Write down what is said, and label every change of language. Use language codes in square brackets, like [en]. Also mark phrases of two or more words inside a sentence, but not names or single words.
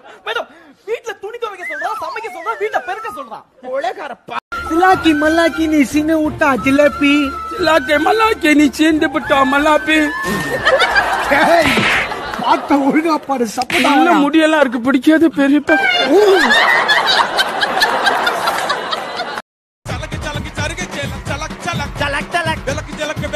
[ta] மேடம் வீட்ல துணி துவைக்க சொல்றான், சமைக்க சொல்றான், வீட்டை பெருக்க சொல்றான். கொலைகாரப்பா. சிலாக்கி மல்லாக்கி நீ சின்ன விட்டா ஜிலேபி. சிலாக்கி மல்லாக்கி நீ சீந்து விட்டா மல்லாப்பி. பாட்ட ஒழுங்கா பாடு. சப்பனா நல்ல முடியெல்லாம் இருக்கு, பிடிக்காது பெரியப்பா. चलक चलक चरग चलक चलक चलक चलक चलक बेलक जलक